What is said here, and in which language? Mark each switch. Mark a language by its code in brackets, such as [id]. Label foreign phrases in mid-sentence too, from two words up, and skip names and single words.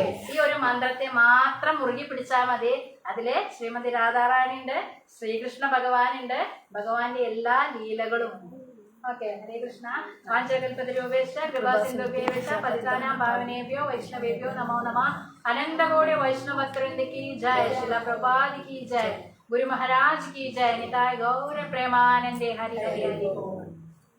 [ml] ഈ ഒരു മന്ത്രത്തെ മാത്രം മുറുകി പിടിച്ചാൽ മതി. അതില് ശ്രീമതി രാധാറാണി ഉണ്ട്, ശ്രീകൃഷ്ണ ഭഗവാനുണ്ട്, ഭഗവാന്റെ എല്ലാ ലീലകളും ഉണ്ട്. [sa] ഓക്കെ. ഹരേ കൃഷ്ണ. വാഞ്ചകൽപതരൂപേക്ഷ കൃപാസിന്ധുഭ്യേഷ പതിതാനാം ഭാവനേഭ്യോ വൈഷ്ണവേഭ്യോ നമോ നമഃ. अनन्तकोटि वैष्णववृन्द [hi] की जय, श्रीला प्रभुपाद की जय, गुरु महाराज की जय, निताय गौर प्रेमानंदे हरि हरि हरि बोल.